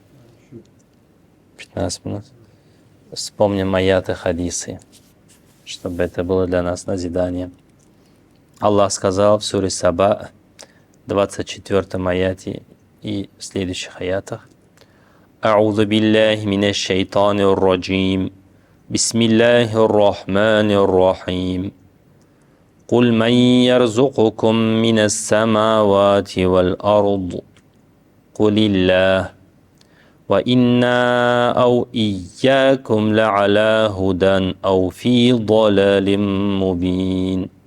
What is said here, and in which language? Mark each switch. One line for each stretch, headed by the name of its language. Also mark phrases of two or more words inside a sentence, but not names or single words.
Russian: 15 минут. Вспомним аяты, хадисы, чтобы это было для нас назидание. Аллах сказал в суре Саба, 24 аяте и в следующих аятах:
Arabic: «أعوذ بالله من الشيطان الرجيم بسم الله الرحمن الرحيم». قل من يرزقكم من السماوات والأرض قل الله وإنا أو إياكم لعلى هدى أو في ضلال مبين